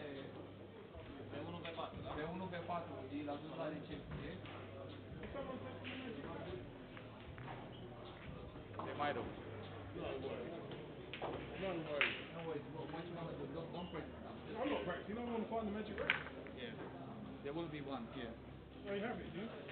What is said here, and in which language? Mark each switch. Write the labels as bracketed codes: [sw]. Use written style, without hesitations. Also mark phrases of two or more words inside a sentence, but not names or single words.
[ro] Pe 1 pe 4, da? pe 1 pe 4, îl aduci la recepție. [en] They might have. No way. No worries, what you want to do, don't practice now. I'm not practicing. I want to find the magic ring. Yeah. There will be one here. There you have it, do you?